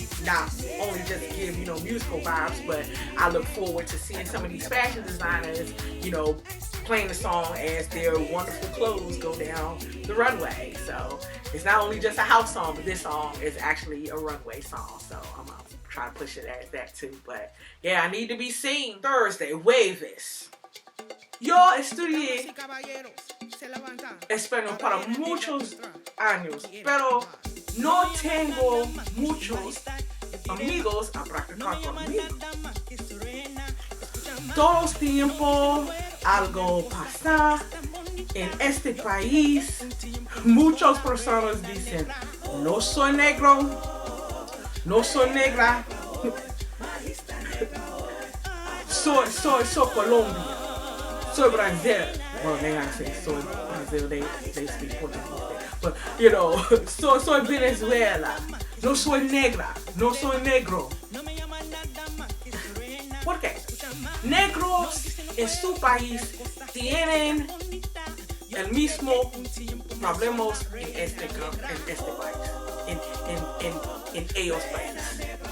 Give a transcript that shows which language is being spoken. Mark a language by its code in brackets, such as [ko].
[en] not only just give, you know, musical vibes, but I look forward to seeing some of these fashion designers, you know, playing the song as their wonderful clothes go down the runway. So it's not only just a house song, but this song is actually a runway song. So I'm gonna try to push it as that too. But yeah, I need to be seen. Thursday, Waves. [es] Yo estudié español para muchos años, pero no tengo muchos amigos a practicar conmigo. Todo el tiempo algo pasa en este país. Muchas personas dicen, no soy negro, no soy negra, soy Colombia, soy Brazil. [en] Well, they gotta say [es] soy Brazil, [en] they speak Portuguese. But, you know, [es] soy Venezuela, no soy negra, no soy negro. ¿Por qué? Negros en su país tienen el mismo problemas en este país, en ellos países.